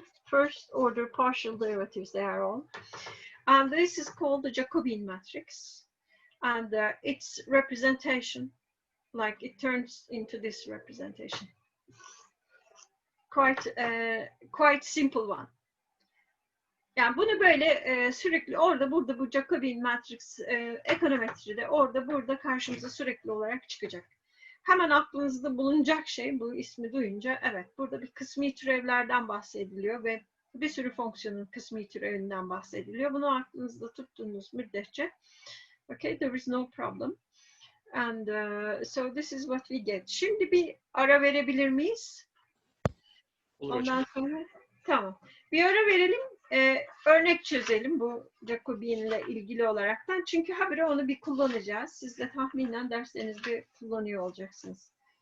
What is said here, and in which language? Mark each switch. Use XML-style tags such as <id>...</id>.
<en>first order partial derivatives, they are all. And this is called the Jacobian matrix. And its representation, like it turns into this representation. Quite simple one.</en> <tr>Yani bunu böyle sürekli orada burada bu Jacobian matrix ekonometride orada burada karşımıza sürekli olarak çıkacak. Hemen aklınızda bulunacak şey bu ismi duyunca evet burada bir kısmi türevlerden bahsediliyor ve bir sürü fonksiyonun kısmi türevinden bahsediliyor. Bunu aklınızda tuttuğunuz müddetçe</tr> <en>okay, there is no problem. And so this is what we get.</en> <tr>Şimdi bir ara verebilir miyiz? Olur Ondan hocam. sonra tamam. Bir ara verelim. Örnek çözelim bu Jacobian ile ilgili olaraktan. Çünkü habire onu bir kullanacağız. Siz de tahminen derslerinizde kullanıyor olacaksınız.</tr>